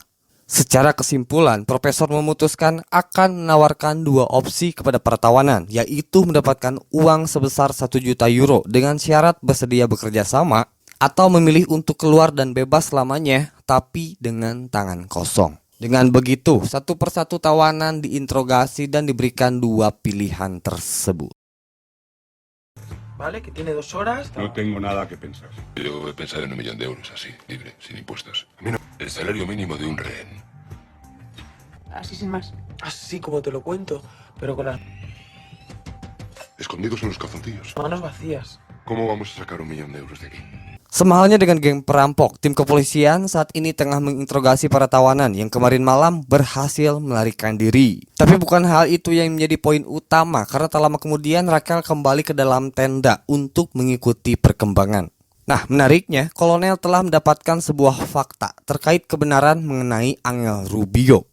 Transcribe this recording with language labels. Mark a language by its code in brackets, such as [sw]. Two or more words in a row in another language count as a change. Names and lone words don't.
[id] Secara kesimpulan, Profesor memutuskan akan menawarkan dua opsi kepada para tawanan, yaitu mendapatkan uang sebesar 1 juta euro dengan syarat bersedia bekerja sama, atau memilih untuk keluar dan bebas selamanya tapi dengan tangan kosong. Dengan begitu, satu persatu tawanan diinterogasi dan diberikan dua pilihan tersebut. [es] Vale, que tiene 2 horas. No tengo nada que pensar. Yo voy a pensar en 1 millón de euros, así, libre, sin impuestos. A mí no. El salario mínimo de un rehén. Así sin más. Así como te lo cuento, pero con las Escondidos en los calzoncillos. manos vacías. ¿Cómo vamos a sacar 1 millón de euros de aquí? [id] Sama halnya dengan geng perampok, tim kepolisian saat ini tengah menginterogasi para tawanan yang kemarin malam berhasil melarikan diri. Tapi bukan hal itu yang menjadi poin utama, karena tak lama kemudian Raquel kembali ke dalam tenda untuk mengikuti perkembangan. Nah, menariknya, Kolonel telah mendapatkan sebuah fakta terkait kebenaran mengenai Angel Rubio.